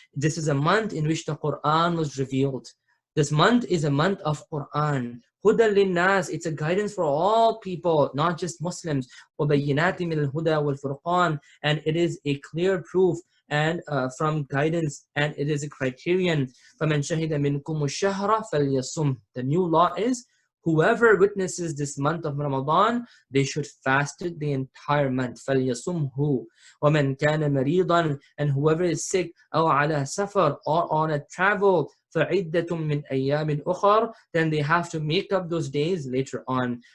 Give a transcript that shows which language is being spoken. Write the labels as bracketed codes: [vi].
[en] This is a month in which the Quran was revealed. This month is a month of Quran. [ar] هدى للناس, [en] it's a guidance for all people, not just Muslims. [ar] وبينات من الهدى والفرقان, [en] and it is a clear proof and from guidance, and it is a criterion. [ar] فمن شهد منكم الشهر فليصم. [en] The new law is, whoever witnesses this month of Ramadan, they should fast it the entire month. [ar] فَلْيَصُمْهُ وَمَنْ كَانَ مَرِيضًا, [en] and whoever is sick, [ar] أو على سفر, [en] or on a travel, [ar] فَعِدَّةٌ مِّنْ أَيَّامٍ أُخَرٍ, [en] then they have to make up those days later on.